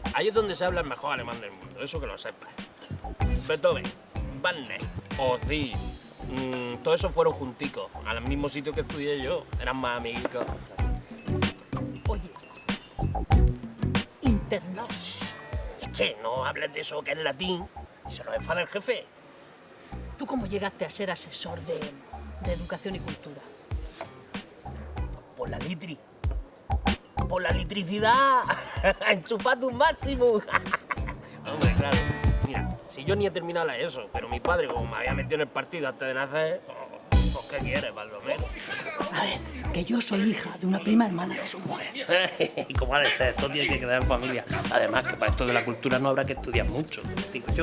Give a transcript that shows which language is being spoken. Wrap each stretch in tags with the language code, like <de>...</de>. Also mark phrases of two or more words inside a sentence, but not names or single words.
<es>Ahí es donde se habla el mejor alemán del mundo, eso que lo sepas. Beethoven, Wagner, Ozzy, todos esos fueron junticos, al mismo sitio que estudié yo, eran más amiguitos. Oye, internados. Che, no hables de eso que es latín y se nos enfada el jefe. ¿Tú cómo llegaste a ser asesor de educación y cultura? Por la litri. Por la litricidad. Enchufad un máximo. Hombre, claro. Mira, si yo ni he terminado la ESO, pero mi padre, como me había metido en el partido antes de nacer, pues ¿qué quieres, Baldomero? A ver, que yo soy hija de una prima hermana de su mujer. Y como ha de ser, esto tiene que quedar en familia. Además, que para esto de la cultura no habrá que estudiar mucho, digo yo.</es>